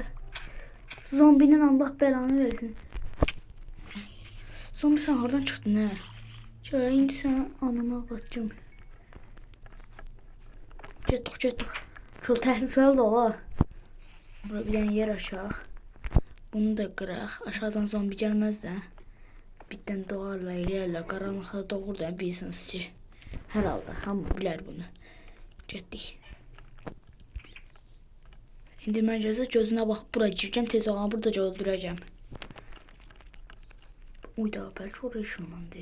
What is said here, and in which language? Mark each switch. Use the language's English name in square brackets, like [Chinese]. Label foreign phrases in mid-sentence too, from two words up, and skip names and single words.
[Azerbaijani] Zombinin Allah belanı versin. [Turkish] Zombi sen oradan çıktın he. [Azerbaijani] Şöyle indi sen ananı ağlatacağım. Getdik. [Turkish] Çok tehlikeli [Azerbaijani] de ola. [Turkish] Burada bir tane yer aşağı. [Azerbaijani] Bunu da kıraq. [Turkish] Aşağıdan zombi gelmez de. [Azerbaijani] Birdən doğarla, eləyərlə, qaranlıqda doğur da bilirsiniz ki. Hər halda hamı bilər bunu. Getdik. İndi mən gözünə bax, bura girəcəm, tez olanı burada öldürəcəm. Uyda, bəlkə oraya ışınlandı.